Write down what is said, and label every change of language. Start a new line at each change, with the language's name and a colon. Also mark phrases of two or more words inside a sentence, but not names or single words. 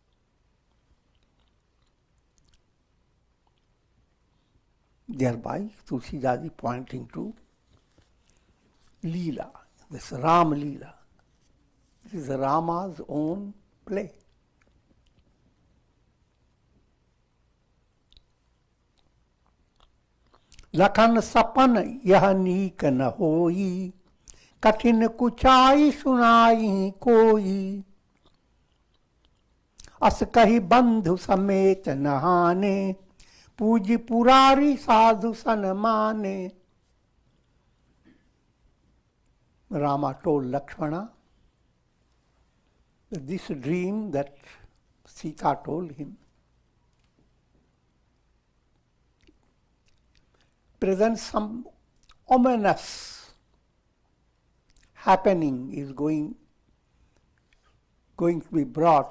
English: Thereby, Tulsidas is pointing to Leela, this Ram Leela. This is Rama's own play.
Awadhi: लखन सपन यह नीक न होई, कठिन कुचाई सुनाई कोई, अस कही बंधु समेत नहाने, पूजी पुरारी साधु सन माने.
English: Rama told Lakshmana that this dream that Sita told him presents some ominous happening is going to be brought.